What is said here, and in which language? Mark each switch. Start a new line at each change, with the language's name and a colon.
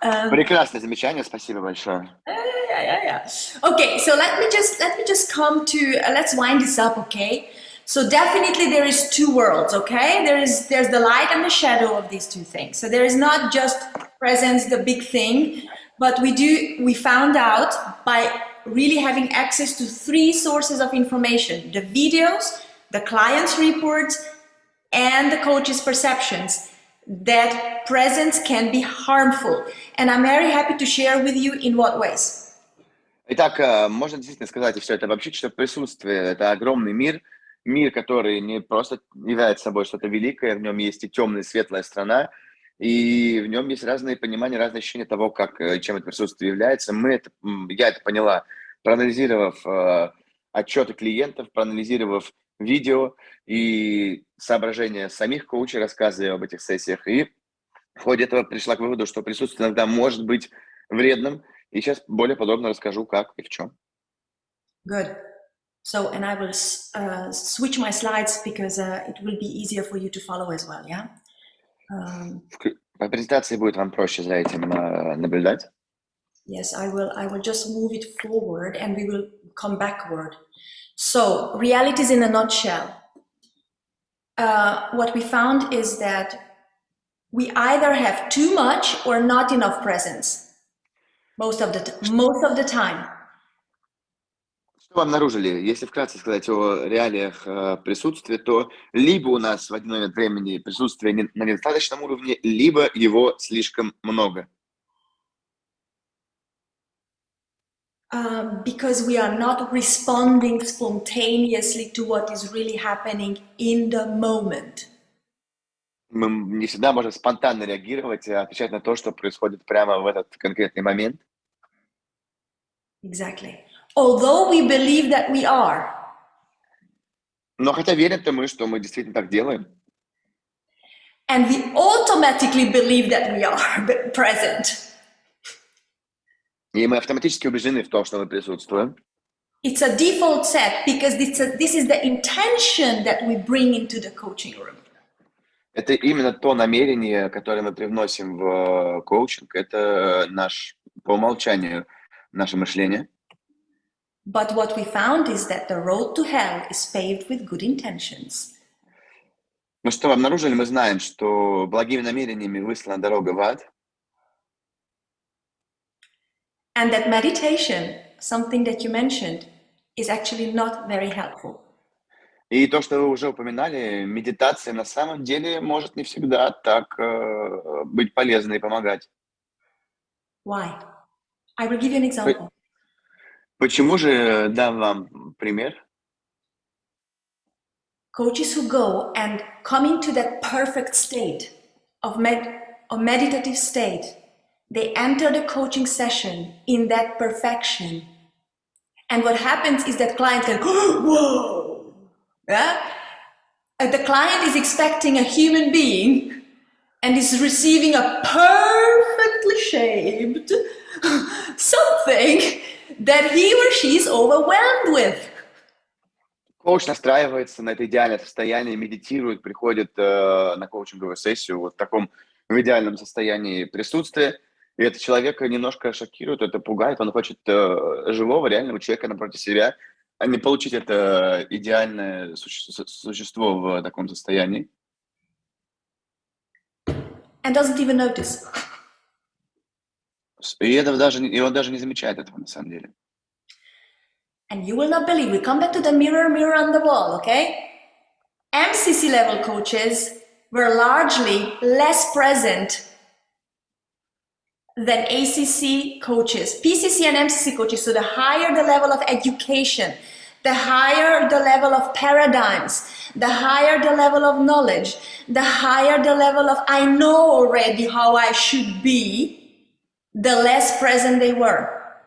Russian: Прекрасное замечание, спасибо большое.
English: Yeah. Okay, so let me just come to let's wind this up, okay? So definitely there is two worlds, okay? There's the light and the shadow of these two things. So there is not just presence, the big thing, but we found out by really having access to three sources of information: the videos, the client's reports, and the coach's perceptions, that presence can be harmful. And I'm very happy to share with you in what ways.
Russian: Итак, можно действительно сказать и все это обобщить, что присутствие – это огромный мир, который не просто является собой что-то великое, в нем есть и темная, и светлая сторона, и в нем есть разные понимания, разные ощущения того, чем это присутствие является. Я это поняла, проанализировав отчеты клиентов, проанализировав видео и соображения самих коучей, рассказы об этих сессиях. И в ходе этого пришла к выводу, что присутствие иногда может быть вредным. И сейчас более подробно расскажу, как и в чем.
English: Good. So, and I will switch my slides because it will be easier for you to follow as well, yeah?
Russian: По презентации будет вам проще за этим наблюдать.
English: Yes, I will just move it forward and we will come backward. So, realities in a nutshell. What we found is that we either have too much or not enough presence most of the time.
Russian: Что вы обнаружили? Если вкратце сказать о реалиях присутствия, то либо у нас в один момент времени присутствие на недостаточном уровне, либо его слишком много.
English: Because we are not responding spontaneously to what is really happening in the moment.
Russian: Мы не всегда можем спонтанно реагировать, отвечать на то, что происходит прямо в этот конкретный момент.
English: Exactly. Although we believe that we are.
Russian: Но хотя верим-то мы, что мы действительно так делаем.
English: And we automatically believe that we are present.
Russian: И мы автоматически убеждены в том, что мы присутствуем.
English: It's a default set because this is the intention that we bring into the coaching room.
Russian: Это именно то намерение, которое мы привносим в коучинг. Это по умолчанию наше мышление.
English: But what we found is that the road to hell is paved with good intentions.
Russian: Но что мы обнаружили? Мы знаем, что благими намерениями выслана дорога в ад.
English: And that meditation, something that you mentioned, is actually not very helpful.
Russian: И то, что вы уже упоминали, медитация на самом деле может не всегда так быть полезной и помогать.
English: Why? I will give you an example.
Russian: Почему же дам вам пример?
English: Coaches who go and come into that perfect state of meditative state, they enter the coaching session in that perfection. And what happens is that client can go, whoa! Yeah? The client is expecting a human being and is receiving a perfectly shaped something that he or she is overwhelmed with.
Russian: Коуч настраивается на это идеальное состояние, медитирует, приходит на коучинговую сессию вот в таком в идеальном состоянии присутствия. И это человека немножко шокирует, это пугает. Он хочет живого, реального человека напротив себя, а не получить это идеальное существо в таком состоянии.
English: And doesn't even notice.
Russian: И он даже не замечает этого на самом деле.
English: And you will not believe, we come back to the mirror on the wall, okay? MCC level coaches were largely less present than ACC coaches. PCC and MCC coaches, so the higher the level of education, the higher the level of paradigms, the higher the level of knowledge, the higher the level of I know already how I should be, the less present they were.